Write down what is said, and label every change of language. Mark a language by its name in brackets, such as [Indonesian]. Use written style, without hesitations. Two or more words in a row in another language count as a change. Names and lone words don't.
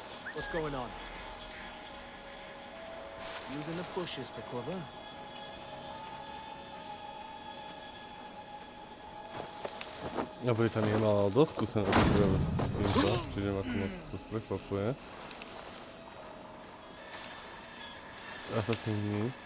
[English] What's going on? Using the bushes for cover? [Slovak] No Británia mala dosť skúsenosti práve s týmto, čiže ma to moc prekvapuje. Asasíni.